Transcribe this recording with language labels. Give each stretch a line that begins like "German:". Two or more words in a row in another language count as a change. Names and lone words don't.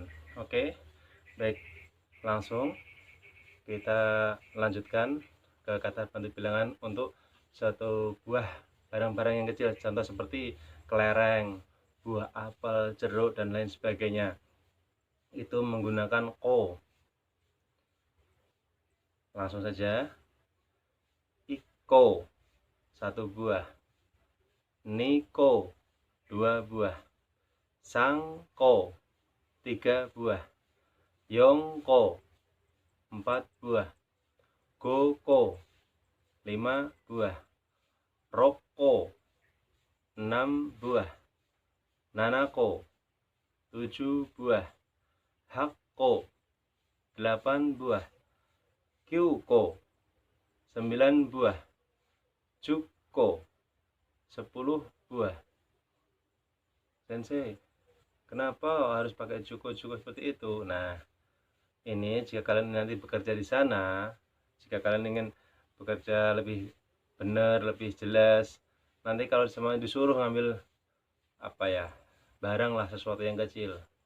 Indonesian: Oke, baik, langsung kita lanjutkan ke kata bantu bilangan untuk suatu buah barang-barang yang kecil, contoh seperti kelereng, buah apel, jeruk, dan lain sebagainya. Itu menggunakan ko. Langsung saja. Iko, satu buah. Niko, dua buah. Sangko, tiga buah. Yongko, empat buah. Goko, 5 buah. Roko, 6 buah. Nanako, 7 buah. Hakko, 8 buah. Kyuko, 9 buah. Juko, 10 buah. Sensei, kenapa harus pakai juko seperti itu? Nah, ini jika kalian nanti bekerja di sana, jika kalian ingin bekerja lebih benar, lebih jelas, nanti kalau semuanya disuruh ngambil barang lah, sesuatu yang kecil.